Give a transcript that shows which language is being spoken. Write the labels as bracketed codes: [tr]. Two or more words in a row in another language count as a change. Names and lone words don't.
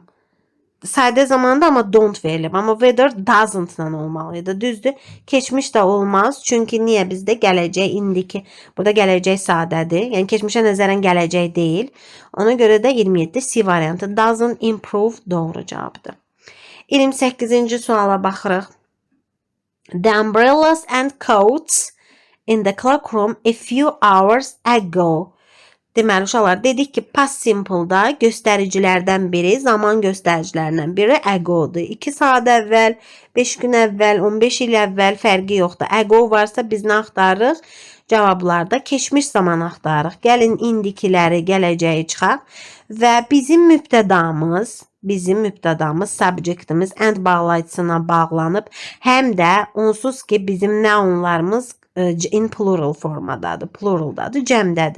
[az] Sadə zamanda amma don't verilib. Amma [en] weather doesn't- [az] la olmalıydı. Düzdür? Keçmiş də olmaz. Çünki niyə bizdə gələcək, indiki. Burada gələcək sadədir. Yəni keçmişə nəzərən gələcək deyil. Ona görə də 27 C variantı. [en] Doesn't improve [az] doğru cavabdır. 28-ci suala baxırıq. [en] The umbrellas and coats in the cloakroom a few hours ago. [az] Deməli, uşaqlar, dedik ki, [en] past simple- [az] da göstəricilərdən biri, zaman göstəricilərindən biri ago-dur. 2 saat əvvəl, 5 gün əvvəl, 15 il əvvəl fərqi yoxdur. Ago varsa biz nə axtarırıq? Cavablarda keçmiş zaman axtarırıq. Gəlin indikiləri, gələcəyi çıxaq və bizim mübtədamız, subjectimiz and bağlayıcısına bağlanıb, həm də onsuz ki, bizim nounlarımız [en] in plural [az] formadadır, pluraldadır, cəmdədir.